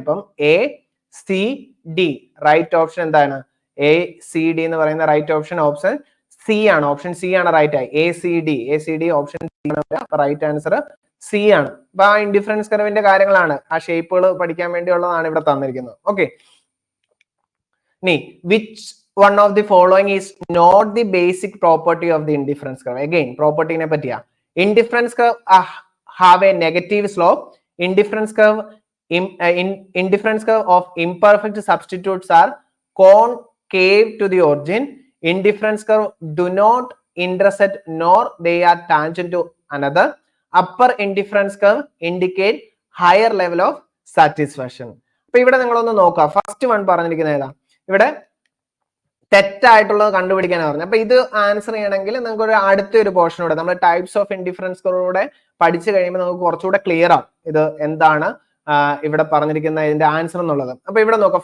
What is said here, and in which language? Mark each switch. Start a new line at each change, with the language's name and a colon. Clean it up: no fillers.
Malayalam: അപ്പം A C D right option എന്താണ്, A C D എന്ന് പറയുന്ന റൈറ്റ് ഓപ്ഷൻ ഓപ്ഷൻ സി ആണ്. ഓപ്ഷൻ സി ആണ് റൈറ്റ് ആയി. A C D option C ആണ് റൈറ്റ് ആൻസർ, സി ആണ്. അപ്പൊ ആ ഇൻഡിഫറൻസ് കർവിന്റെ കാര്യങ്ങളാണ്, ആ ഷേപ്പുകൾ പഠിക്കാൻ വേണ്ടിയുള്ളതാണ് ഇവിടെ തന്നിരിക്കുന്നത്.
English: okay,
Malayalam: ഇനി
English: Which one of the following is not the basic property of the indifference curve? Again, property
Malayalam: ne patiya.
English: Indifference curve have a negative slope. Indifference curve indifference curve of imperfect substitutes are concave to the origin. Indifference curve do not intersect nor they are tangent to another. Upper indifference curve indicate higher level of satisfaction.
Malayalam: അപ്പൊ ഇവിടെ നിങ്ങളൊന്ന് നോക്കുക. First one പറഞ്ഞിരിക്കുന്നത് ഏതാ, ഇവിടെ തെറ്റായിട്ടുള്ളത് കണ്ടുപിടിക്കാൻ പറഞ്ഞു. അപ്പൊ ഇത് ആൻസർ ചെയ്യണമെങ്കിൽ നിങ്ങൾക്ക് ഒരു അടുത്തൊരു പോർഷനോടെ നമ്മൾ ടൈപ്സ് ഓഫ് ഇൻഡിഫറൻസ് കർവൂടെ പഠിച്ചു കഴിയുമ്പോൾ നമുക്ക് കുറച്ചുകൂടെ ക്ലിയർ ആവും ഇത് എന്താണ് ഇവിടെ പറഞ്ഞിരിക്കുന്ന ഇതിന്റെ ആൻസർ എന്നുള്ളത്. അപ്പൊ ഇവിടെ നോക്കാം.